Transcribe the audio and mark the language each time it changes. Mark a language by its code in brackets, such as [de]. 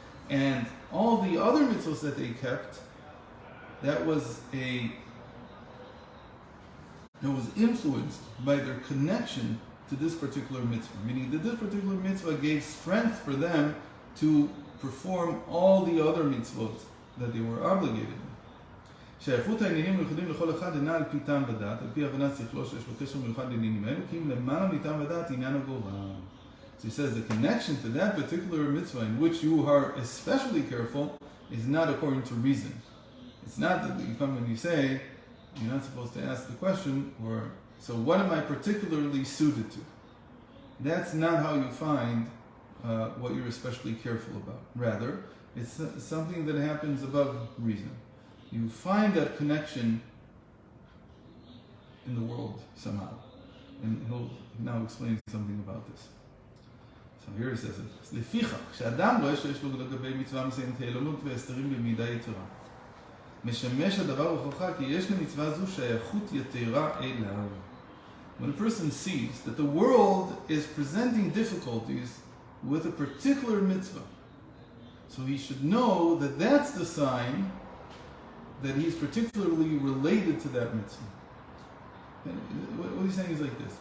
[en] And all the other mitzvahs that they kept, that was influenced by their connection to this particular mitzvah. Meaning that this particular mitzvah gave strength for them to perform all the other mitzvot that they were obligated. [he] שייכות העניינים המיוחדים לכל אחד אינה על פי טעם ודעת, על פי הבנת שכלו שיש לו קשר מיוחד לעניינים האלו, כי אם למעלה מטעם ודעת עניין הגורל. [en] So he says the connection to that particular mitzvah in which you are especially careful is not according to reason. It's not that you come and you say, you're not supposed to ask the question, or so what am I particularly suited to? That's not how you find what you're especially careful about. Rather, it's something that happens above reason. You find that connection in the world somehow. And he'll now explain something about this. So here he says it. [he] לפיכך, כשאדם רואה שיש לו לגבי מצווה מסוימת העליונות והסתרים במידה יתרה, משמש הדבר הוכחה כי יש למצווה זו שייכות יתרה אליו. [en] When a person sees that the world is presenting difficulties with a particular mitzvah, so he should know that that's the sign that he's particularly related to that mitzvah. What he's saying is like this.